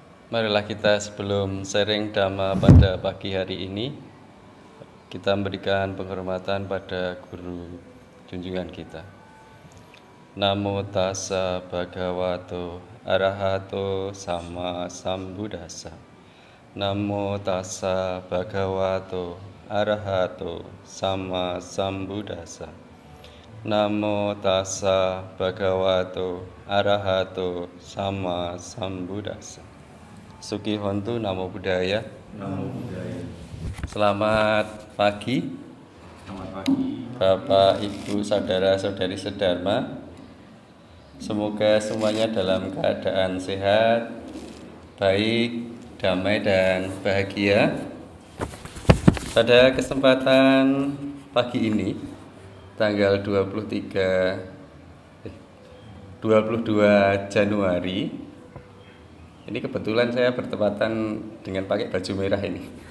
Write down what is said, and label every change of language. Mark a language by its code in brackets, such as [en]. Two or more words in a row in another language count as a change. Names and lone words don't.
[id] Marilah kita sebelum sharing Dhamma pada pagi hari ini, kita memberikan penghormatan pada guru junjungan kita. [pi] Namo tassa bhagavato arahato sama sambuddhassa. Namo tassa bhagavato arahato sama sambuddhassa. Namo tassa bhagavato arahato sama sambuddhassa. Suki hontu namo buddhaya. Namo buddhaya. [id] Selamat pagi. Selamat pagi. Bapak, Ibu, saudara-saudari sedharma. Semoga semuanya dalam keadaan sehat, baik, damai dan bahagia. Pada kesempatan pagi ini, tanggal 22 Januari, ini kebetulan saya bertepatan dengan pakai baju merah ini.